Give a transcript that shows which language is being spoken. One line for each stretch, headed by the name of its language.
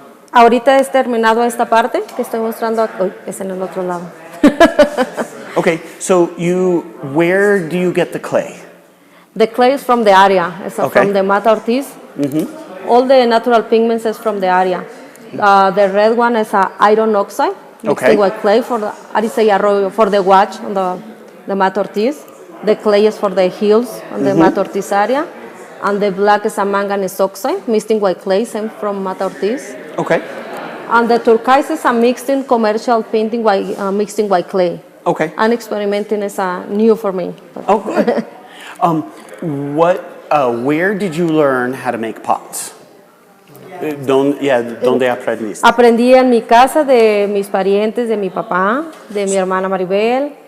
Spanish: Ahorita he terminado esta parte que estoy mostrando. Es en el otro lado.
English: Okay, so where do you get the clay? The clay is from the area. It's from the Mata Ortiz. All the natural pigments is from the area. The red one is iron oxide. Mixed with clay for the arroyo for the watch on the Mata Ortiz. The clay is for the hills on the Mata Ortiz area. And the black is a manganese oxide, mixed with clay, same from Mata Ortiz. Okay. And the turquoise is a mixed in commercial painting mixing with clay. Okay. And experimenting is new for me. Oh, good. Where did you learn how to make pots?
Spanish: ¿Dónde aprendiste? Aprendí en mi casa de mis parientes, de mi papá, de mi hermana Maribel.